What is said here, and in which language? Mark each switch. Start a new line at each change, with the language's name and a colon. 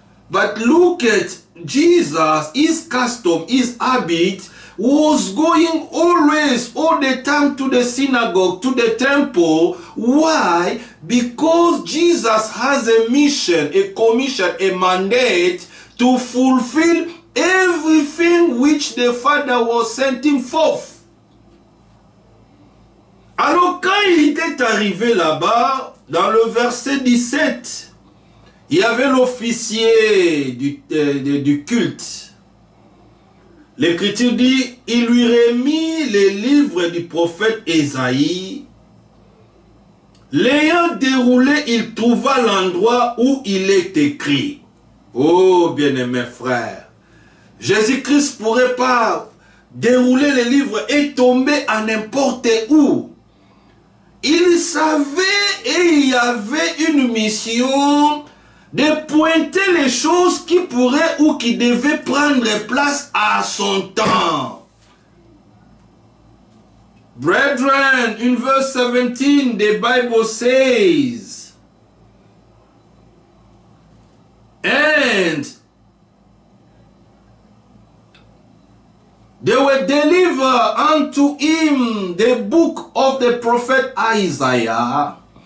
English: But look at Jesus, his custom, his habit was going always, all the time to the synagogue, to the temple. Why? Because Jesus has a mission, a commission, a mandate to fulfill everything which the Father was sending forth.
French: Alors quand il était arrivé là-bas, dans le verset 17, il y avait l'officier du culte. L'Écriture dit, il lui remit les livres du prophète Ésaïe. L'ayant déroulé, il trouva l'endroit où il est écrit. Oh, bien-aimés frères, Jésus-Christ ne pourrait pas dérouler les livres et tomber à n'importe où. Il savait et il y avait une mission de pointer les choses qui pourraient ou qui devaient prendre place à son temps.
English: Brethren, in verse 17, the Bible says, and they will deliver unto him the book of the prophet Isaiah.